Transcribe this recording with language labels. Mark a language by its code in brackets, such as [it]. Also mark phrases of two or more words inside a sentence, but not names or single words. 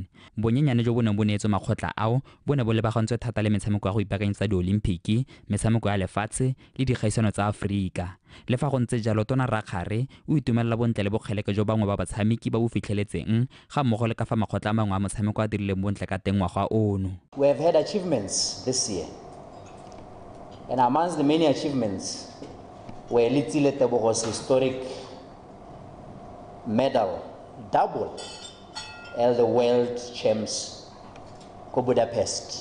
[tn] Bonyenyane jo bo neng bo neetswe makgotla ao bo ne bo lebagantswe thata le metshameko ya go ipaakanyetsa di-Olimpiki, metshameko ya lefatshe le dikgaisano tsa Aforika. Le fa go ntse jalo Tona Rakgare o itumelela bontle le bokgeleke jo bangwe ba batshameki ba bo fitlheletseng ga mmogo le ka fa makgotla a mangwe a motshameko a dirileng bontle ka teng ngwaga ono. [en] We have had achievements this year. And amongst the many achievements were Litsile Tebogo's historic medal, double as the world champs ko Budapest.